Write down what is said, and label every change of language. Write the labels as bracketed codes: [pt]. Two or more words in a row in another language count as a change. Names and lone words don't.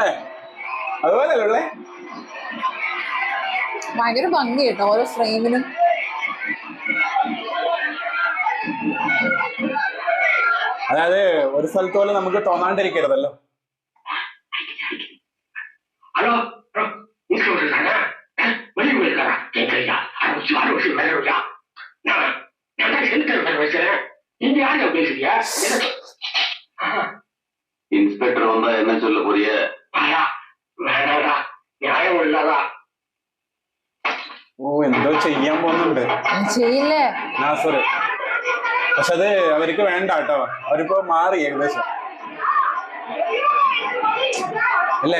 [ml] അതുപോലെയല്ലേ ഉള്ളേ? ഭയങ്കര ഭംഗി കേട്ടോ ഓരോ ഫ്രെയിമിനും. അതായത് ഒരു സ്ഥലത്ത് പോലെ നമുക്ക് തോന്നാണ്ടിരിക്കരുതല്ലോ. [ta] ஹலோ இங்க இருக்காங்க, வெளியே போயிருக்காங்க. கேட்கலையா? அரசு வேலையா? நான் சென்டர் வச்சுறேன். நீங்க யாரையா பேசுறியா? இன்ஸ்பெக்டர் வந்தா என்ன சொல்ல போறிய? [ml] വേണാടാ, ന്യായം ഇല്ലാതാ. ഓ എന്തോ ചെയ്യാൻ പോകുന്നുണ്ട് ചെയ്യില്ലേ നാസർ. പക്ഷെ അത് അവർക്ക് വേണ്ട കേട്ടോ, അവരിപ്പോ മാറി ഏകദേശം അല്ലേ?